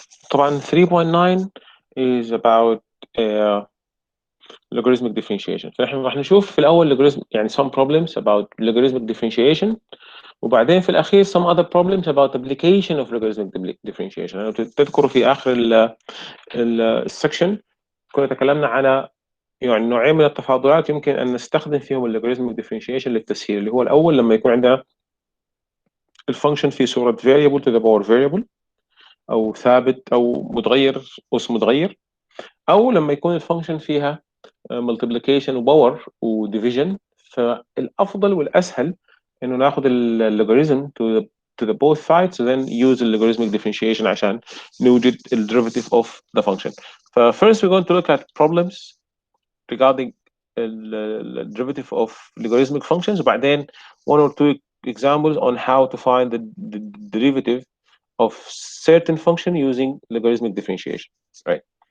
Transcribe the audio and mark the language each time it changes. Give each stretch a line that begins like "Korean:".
Arabic: طبعا
English: 3.9 is about logarithmic differentiation.
Arabic: فنحن راح نشوف في الأول
English: logarithm
Arabic: يعني
English: some problems about logarithmic differentiation،
Arabic: وبعدين في الأخير
English: some other problems about application of logarithmic differentiation.
Arabic: يعني تذكروا في آخر السكشن كنا تكلمنا على يعني نوعين من التفاضلات يمكن أن نستخدم فيهم اللوغاريتميك ديفرنشيشن للتسهيل، اللي هو الأول لما يكون عندنا الفانكشن في صورة
English: variable to the power variable،
Arabic: أو ثابت أو متغير أس متغير، أو لما يكون الفانكشن فيها multiplication وباور وديفيجن. فالأفضل والأسهل إنه ناخذ اللوغاريتم
English: to the both sides and then use logarithmic differentiation
Arabic: عشان نوجد
English: derivative of the function. First we're going to look at problems regarding the derivative of logarithmic functions,
Arabic: وبعدين
English: one or two examples on how to find the derivative of certain function using logarithmic differentiation. Right.